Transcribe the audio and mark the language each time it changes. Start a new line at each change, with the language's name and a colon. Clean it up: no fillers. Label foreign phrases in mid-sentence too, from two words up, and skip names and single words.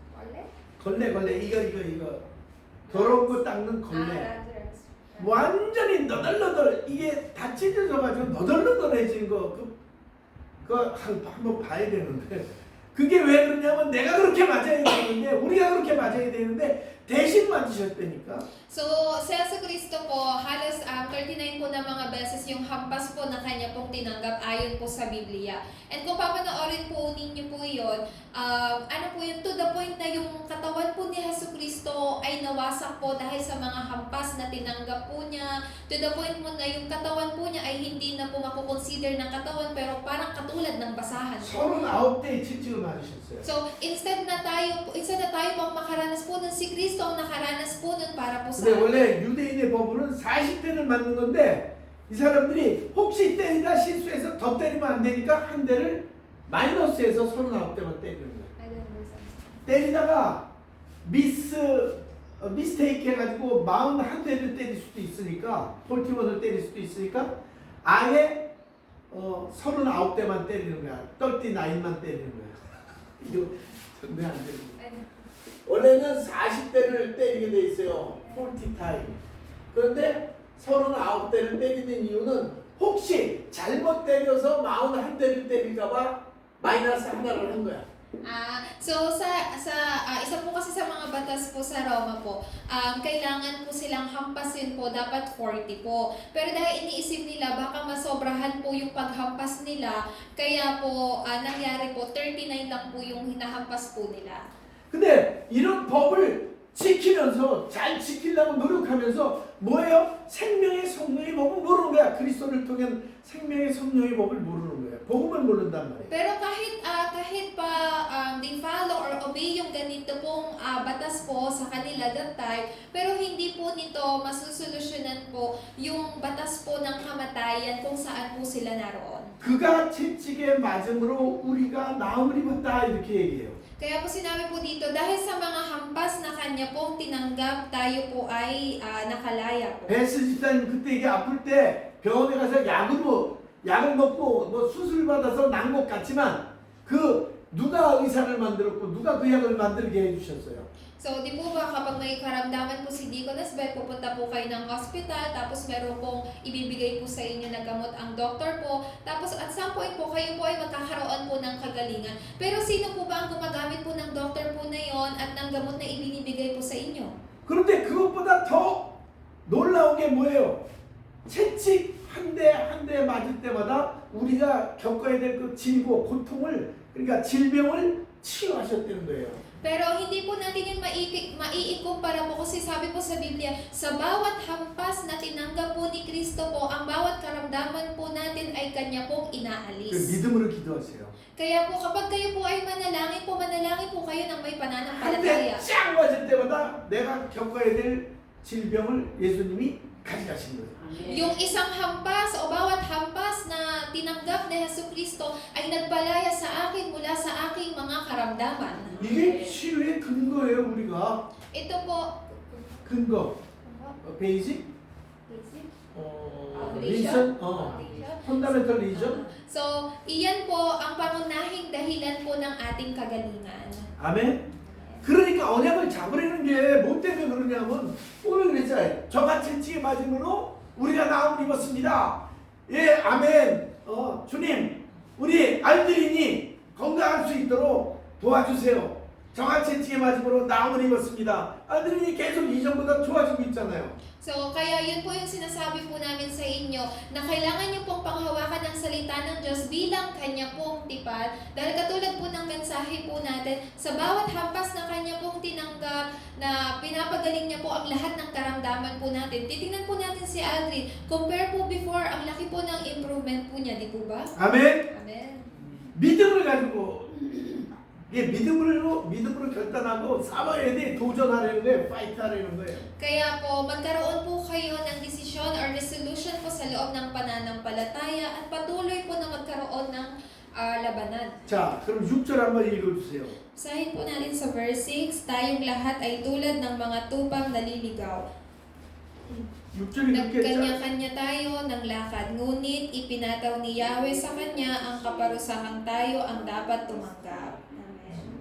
Korean: 걸레 이거 더러운 거 닦는 걸레. 완전히 너덜너덜 이게 다 찢어져가지고 너덜너덜해진 거 그거 한번 봐야 되는데 그게 왜 그러냐면 내가 그렇게 맞아야 되는데 우리가 그렇게 맞아야 되는데 대신 맞으셨다니까.
Filipino: So, si Yesu Cristo po, halos 39 po na mga beses yung hampas po na kanya pong tinanggap ayon po sa Biblia. And kung papanoorin po ninyo po yun, ano po yun,
English: to the point
Filipino: na yung katawan po ni Yesu Cristo ay nawasak po dahil sa mga hampas na tinanggap po niya.
English: To the point
Filipino: mo na yung katawan po niya ay hindi na po makukonsider ng katawan pero parang katulad ng basahan po.
Korean: 39대의 채찍을 맞으셨어요.
Filipino: So, instead na tayo pang makaranas po nun, si Kristo ang nakaranas po nun para po sa
Korean: 근데 원래 유대인의 법으로는 40대를 맞는 건데 이 사람들이 혹시 때리다 실수해서 더 때리면 안 되니까 한 대를 마이너스해서 39대만 때리는 거예요. 때리다가 미스테이크 해가지고 41대를 때릴 수도 있으니까 폴티원을 때릴 수도 있으니까 아예 39대만 때리는 거야. 39만 때리는 거야. 이거 정말 안 되는 거야. 원래는 40대를 때리게 돼 있어요.
English: 40 타임.
Korean: 그런데 39대를 때리는 이유는 혹시 잘못 때려서 41대를 때릴까봐 마이너스 하나를 한 거야.
Filipino: So isa po kasi sa mga batas po sa Roma po, kailangan po silang hampasin po, dapat 40 po. Pero dahil iniisip nila baka masobrahan po yung paghampas nila, kaya po nangyari po 39 lang po yung hinahampas po nila.
Korean: 근데 이런 법을 지키면서 잘 지키려고 노력하면서 뭐예요? 생명의 성령의 법을 모르는 거야. 그리스도를 통한 생명의 성령의 법을 모르는 거야. 복음을 모른단 말이에요.
Filipino: Pero kahit pa
English: they follow or obey
Filipino: yung ganito pong batas po sa kanila
English: that time,
Filipino: pero hindi po nito masusolusyonan po yung batas po ng kamatayan kung saan po sila naroon.
Korean: 그가 채찍에 맞음으로 우리가 나음을 입었다 이렇게 얘기해요.
Filipino: Kaya po sinabi po dito, dahil sa mga hampas na kanya pong tinanggap, tayo po ay nakalaya po.
Korean: 베스 집사님 그때 이게 아플 때 병원에 가서 약을 먹고 뭐 수술 받아서 난 것 같지만 그 누가 의사를 만들었고 누가 그 약을 만들게 해주셨어요.
Filipino: So, di po ba kapag may karamdaman po si Deaconess Beth, pupunta po kayo ng hospital, tapos meron pong ibibigay po sa inyo na gamot ang doktor po, tapos
English: at some point
Filipino: po, kayo po ay magkakaroon po ng kagalingan. Pero sino po ba ang gumagamit po ng doktor po na yon at ng gamot na ibinibigay po sa inyo?
Korean: 그런데 그것보다 더 놀라운 게 뭐예요? 채찍 한 대 맞을 때마다 우리가 겪어야 될 그 질고 고통을 그러니까 질병을 치유하셨다는 거예요.
Filipino: Pero hindi po natin yun maiikumpara po kasi sabi po sa Biblia, sa bawat hampas na tinanggap po ni Kristo po, ang bawat karamdaman po natin ay Kanya pong 그 inaalis.
Korean: 믿음으로 기도하세요.
Filipino: Kaya po kapag kayo po ay manalangin po kayo ng may pananampalataya.
Korean: 한 대 쫙 맞을 때마다 내가 겪어야 될 질병을 예수님이 가져가신 거예요.
Filipino: Yung isang hampas o bawat hampas na tinanggap ni Jesucristo ay nagpalaya sa akin mula sa aking mga karamdaman.
Korean: 이게 치유의 근거예요, 우리가.
Filipino: Ito po,
Korean: 근거. 베이직?
English: reason, fundamental reason.
Filipino: So, iyan po ang pangunahing dahilan po ng ating kagalingan.
Korean: 아멘. 그러니까 언약을 잡으려는 게 뭐 때문에 그러냐면 오늘 그랬잖아요. 저같이 찌에 맞음으로 우리가 나음을 입었습니다. 예, 아멘. 주님, 우리 알들이니 건강할 수 있도록 doa주세요. 저같이 찌에 맞음으로 나음을 입었습니다. 알들이니 계속 이전보다 좋아지고 있잖아요.
Filipino: So, kaya yun po yung sinasabi po namin sa inyo na kailangan nyo pong panghawakan ng salita ng Diyos bilang Kanya pong tipan. Dahil katulad po ng mensahe po natin, sa bawat hampas na Kanya pong tinanggap, na pinapagaling niya po ang lahat ng karamdaman po natin. Titingnan po natin si Aldrin. Compare po before, ang laki po ng improvement po niya, di po ba?
Korean: 아멘.
Filipino: Amen.
Korean: 믿음을 가지고 예, 믿음으로 결단하고 싸워야 돼. 도전하려는 거예요. 파이트하려는 거예요.
Filipino: Kaya po, magkaroon po kayo ng desisyon or resolution po sa loob ng pananampalataya at patuloy po na magkaroon ng labanan.
Korean: 자, 그럼 6절 한번 읽어주세요.
Filipino: Basahin po natin sa verse 6, tayong lahat ay tulad ng mga tupang naliligaw.
Korean: 6절이 그렇게 했죠.
Filipino: Nagkanya-kanya tayo ng lakad, ngunit ipinataw ni Yahweh sa kanya ang kaparusahang tayo ang dapat tumanggap. Amen.